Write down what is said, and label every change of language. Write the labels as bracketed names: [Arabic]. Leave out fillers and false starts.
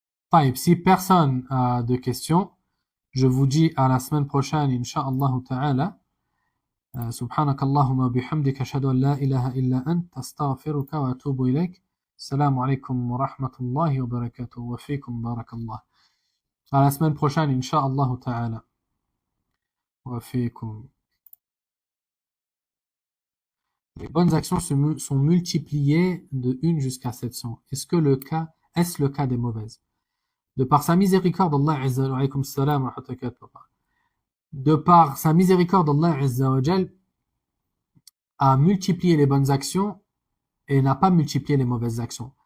[French] Taïb, si personne a de questions, je vous dis à la semaine prochaine, Inch'Allah ta'ala. [Arabic] سبحانك اللهم وبحمدك أشهد أن لا إله إلا أنت أستغفرك وأتوب إليك السلام عليكم ورحمة الله وبركاته وفيكم بارك الله [French] à la semaine prochaine [Arabic] إنشاء تعالى وفيكم. [French] Les bonnes actions sont multipliées de 1 jusqu'à 700. Est-ce le cas des mauvaises? De par sa miséricorde, Allah Azza wa Jalla, de par sa miséricorde, Allah Azza wa Jalla a multiplié les bonnes actions et n'a pas multiplié les mauvaises actions.